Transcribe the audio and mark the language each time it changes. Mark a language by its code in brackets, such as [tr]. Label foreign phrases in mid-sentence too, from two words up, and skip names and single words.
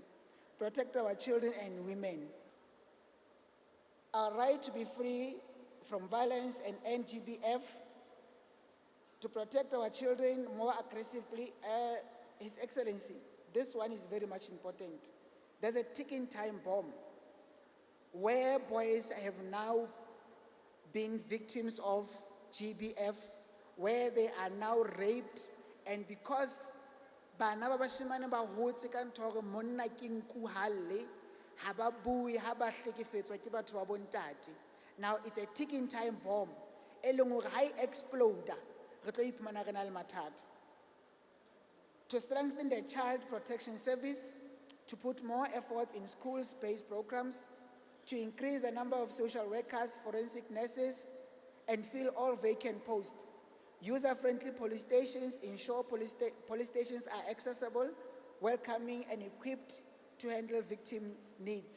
[en] Protect our children and women. Our right to be free from violence and end GBF, to protect our children more aggressively, His Excellency, this one is very much important. There's a ticking time bomb where boys have now been victims of GBF, where they are now raped, and because [st] bana ba bashimane ba hotse ka ntho gore monna ke nku halle ha ba bue ha ba hlekefetswa ke batho ba bontate. [en] Now it's a ticking time bomb [st] e leng gore ha e exploda re tlo iphumana re na le mathata. [en] To strengthen the child protection service, to put more efforts in schools-based programs, to increase the number of social workers, forensic nurses, and fill all vacant posts. User-friendly police stations ensure police stations are accessible, welcoming, and equipped to handle victims' needs.